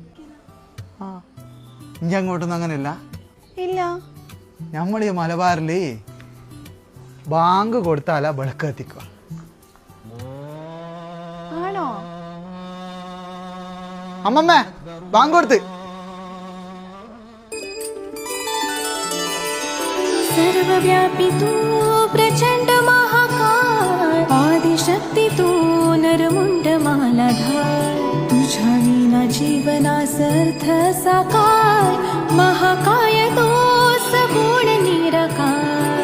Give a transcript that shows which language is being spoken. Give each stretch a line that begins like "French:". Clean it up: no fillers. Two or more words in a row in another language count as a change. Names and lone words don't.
Malayalam: ഇനി അങ്ങോട്ടൊന്നും അങ്ങനെയല്ല. ഇല്ല, നമ്മളീ മലബാറില് ബാങ്ക് കൊടുത്താലാ വിളക്ക് കത്തിക്കുക. ആണോ? അമ്മമ്മേ, ബാങ്ക് കൊടുത്ത്.
Marathi: सर्वव्यापी तू प्रचंड महाकाय आदिशक्ती तू नरमुंड मालाधार तुझ्या विना जीवनासर्थ साकार महाकाय तू सगुण निराकार